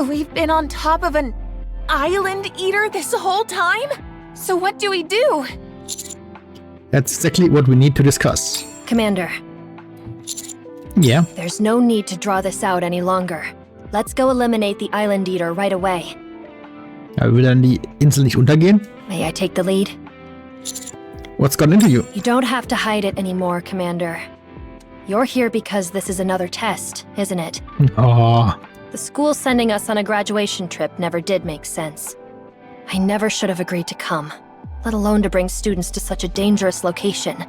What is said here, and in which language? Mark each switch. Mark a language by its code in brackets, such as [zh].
[en] We've been on top of an island eater this whole time? So what do we do? That's exactly what we need to discuss. Commander, Yeah, there's no need to draw this out any longer. Let's go eliminate the Island Eater right away. [de] aber will dann die Insel nicht untergehen? [en] May I take the lead? What's got into you? You don't have to hide it anymore, Commander. You're here because this is another test, isn't it? Oh, The school sending us on a graduation trip never did make sense. I never should have agreed to come, let alone to bring students to such a dangerous location.